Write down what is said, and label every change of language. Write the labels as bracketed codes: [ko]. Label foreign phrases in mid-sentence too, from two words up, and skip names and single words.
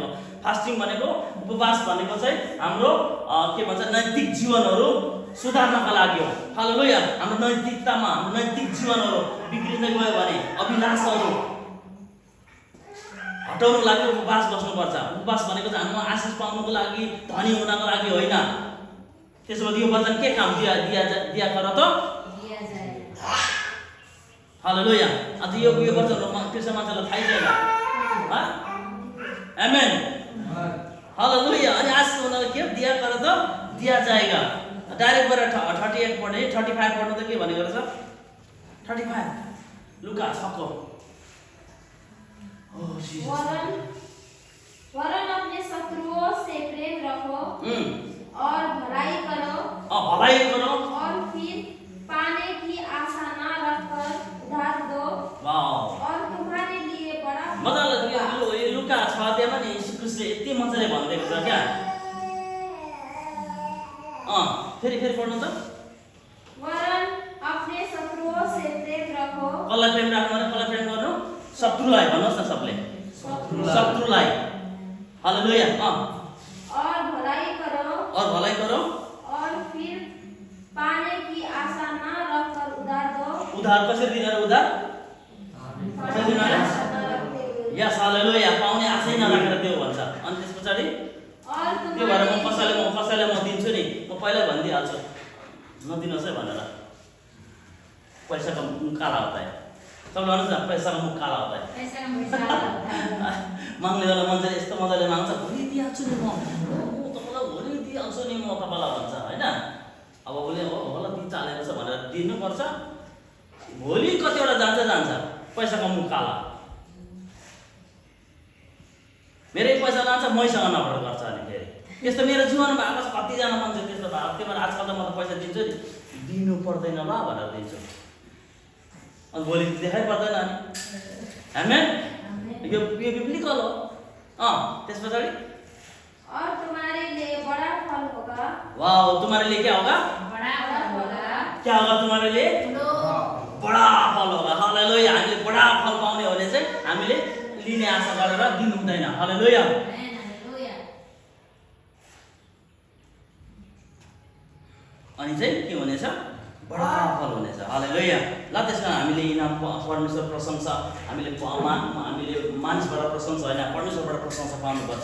[ne] फास्टिङ भनेको, उपवास भनेको चाहिँ हाम्रो के भन्छ नैतिक जीवनहरू सुधार्नका लागि हो। हालेलुया। हाम्रो नैतिकतामा, हाम्रो नैतिक जीवनहरू बिग्रिँदै गयो भने अभिलाषहरू हटाउनुको लागि उपवास बस्नुपर्छ। उपवास भनेको चाहिँ हाम्रो आशिष पाउनुको लागि, धनी हुनको लागि होइन। त्यसपछि यो वचन के काम [hi] दिया कर [ne] त [hi] दिया जाएगा। [ne] हालेलुया। आज यो वचन कृष्ण मान्छेलाई थाहै छैन। आमेन, हालेलुया। अनि आशिष हुनको के [hi] दिया कर [ne] त [hi] दिया जाएगा। [ne] डाइरेक्ट गएर 38 पढ्ने, 35 पढ्नु त के भनेको रहेछ? 35 लुका 6 को। [hi] वरन अपने शत्रुओं से प्रेम रखो और भलाई करो और फिर पाने की आशा न रखकर उधार दो और तुम्हारे लिए बड़ा [ne] मजा लाग्यो। यो लुका 6 अध्यायमा नि यीशु ख्रीष्टले यति मजाले भनिदिएको छ क्या। फेरि पढ्नु त। [hi] वरन अपने शत्रुओं से प्रेम रखो। [ne] कसलाई प्रेम राख्नु भने कसलाई प्रेम गर्नु? शत्रुलाई भन्नुहोस् न सबले, शत्रुलाई। हालेलुया। [hi] और भलाई करो और फिर पाने की आशा न रखकर उधार दो। [ne] उधार कसरी दिने? उधार कसरी दिने? यस, हालेलुया। पाउने आशै नराखेर त्यो भन्छ। अनि त्यस पछाडि त्यो भएर म कसैलाई म दिन्छु नि, म पहिल्यै भनिदिइहाल्छु नदिनुहोस् है भनेर। [hi] पैसाको मुख काला होता है। सबले भन्नुहुन्छ पैसाको मुख काला होता है। [ne] माग्ने बेला मान्छेले यस्तो मजाले माग्छ, भोलि दिइहाल्छु नि म तपाईँलाई, भोलि दिइहाल्छु नि म तपाईँलाई भन्छ होइन। अब उसले होला दिन चालेको छ भनेर दिनुपर्छ। भोलि कतिवटा जान्छ, पैसाको मुख काला। मेरै पैसा लान्छ, मैसँग नभएर गर्छ। अनि फेरि त्यस्तो मेरो जीवनमा भएको छ। कतिजना मान्छे त्यस्तो भएको। त्यही भएर आजकल त म त पैसा दिन्छु नि, दिनु पर्दैन ल भनेर दिन्छु। अनि भोलि देखाइ पर्दैन नि। आमेन। यो बिब्लिकल हो। त्यस पछाडि [hi] और तुम्हारे लिए बड़ा फल होगा। वाओ, तुम्हारे लिए क्या होगा? बड़ा फल होगा। क्या होगा तुम्हारे लिए? बड़ा फल होगा। हालेलुया। [ne] हामीले [hi] बड़ा फल [ne] पाउने हो भने चाहिँ हामीले लिने आशा गरेर दिनु हुँदैन। हालेलुया। अनि चाहिँ के हुनेछ? बडा फल हुनेछ। हालेलुया। ल त्यसकारण हामीले इनाम परमेश्वर प्रशंसा हामीले मानिसबाट प्रशंसा होइन परमेश्वरबाट प्रशंसा पाउनुपर्छ।